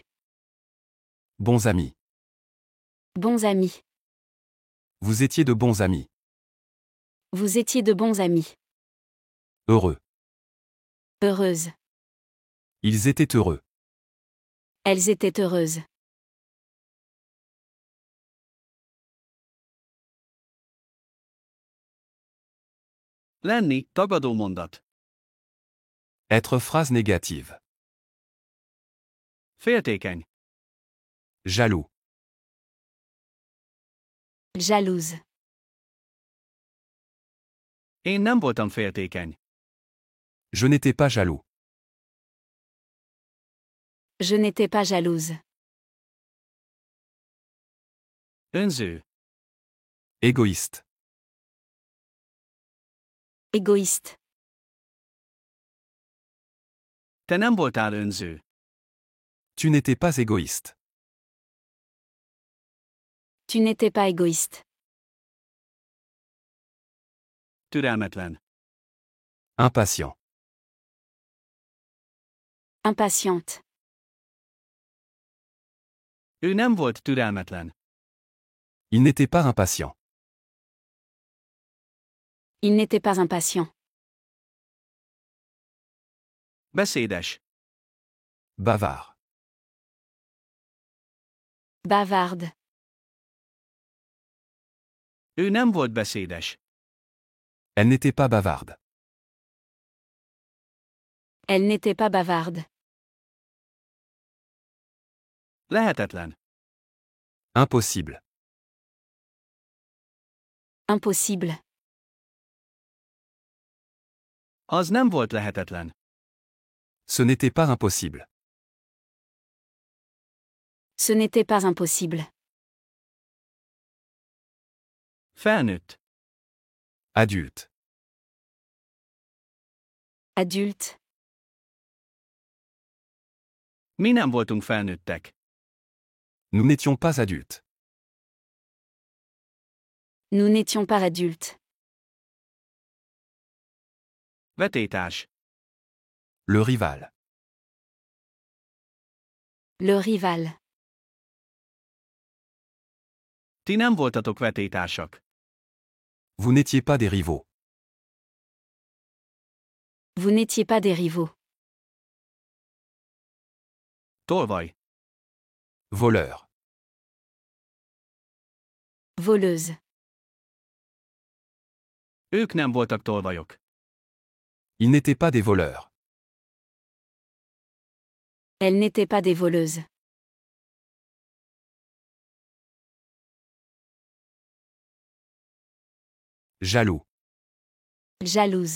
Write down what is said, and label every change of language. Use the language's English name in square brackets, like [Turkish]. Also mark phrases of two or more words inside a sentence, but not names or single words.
[French] Bons amis. Bons amis. Vous étiez de bons amis. Vous étiez de bons amis. Heureux. Heureuse. Ils étaient heureux. Elles étaient heureuses. [Hungarian] Lenni, tagadó mondat. [French] Être phrase négative. [Hungarian] Féltékeny. [French] Jaloux. Jalouse. [Hungarian] Én nem voltam féltékeny. [French] Je n'étais pas jaloux. Je n'étais pas jalouse. [Hungarian] Önző. [French] Égoïste. Égoïste. [Hungarian] Te nem voltál önző. [French] Tu n'étais pas égoïste. Tu n'étais pas égoïste. [Hungarian] Türelmetlen. [French] Impatient. Impatiente. [Hungarian] Ő nem volt türelmetlen. [French] Il n'était pas impatient. Il n'était pas impatient. [Hungarian] Beszédes. [French] Bavard. Bavarde. [Hungarian] Ő nem volt beszédes. [French] Elle n'était pas bavarde. Elle n'était pas bavarde. [Hungarian] Lehetetlen. [French] Impossible. Impossible. [Hungarian] Az nem volt lehetetlen. [French] Ce n'était pas impossible. Ce n'était pas impossible. [Hungarian] Felnőtt. [French] Adulte. Adulte. [Hungarian] Mi nem voltunk felnőttek. [French] Nous n'étions pas adultes. Nous n'étions pas adultes. [Hungarian] Vetétárs. [French] Le rival. Le rival. [Hungarian] Ti nem voltatok vetétársak. [French] Vous n'étiez pas des rivaux. Vous n'étiez pas des rivaux. [Hungarian] Tolvaj. [French] Voleur. Voleuse. [Hungarian] Ők nem voltak tolvajok. [French] Ils n'étaient pas des voleurs. Elle n'était pas des voleuses. Jaloux. Jalouse.